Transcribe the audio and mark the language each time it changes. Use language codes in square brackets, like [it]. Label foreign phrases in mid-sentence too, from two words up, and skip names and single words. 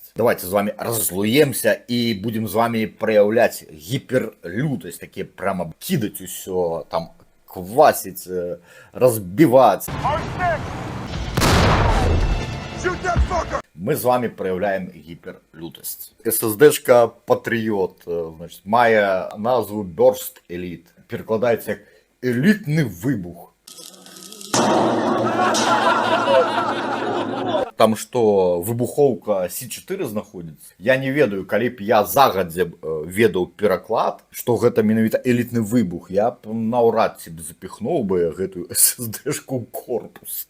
[be] Давайте з вами раззлуемся і будем з вами праяўляць гіперлютасць, такі прямо кідаць усё, там квасіць, разбіваць. Мы з вами праяўляем гіперлютасць. [ru] SSD-шка Patriot, значит, [be] мае назву Burst Elite. Перакладаецца як элітны выбух. Там што, выбухоўка C4 знаходзіцца. Я не ведаю, калі б я загадзя ведаў пераклад, што гэта менавіта элітны выбух, я б наўрад ці запіхнуў бы гэтую SSD-шку ў корпус.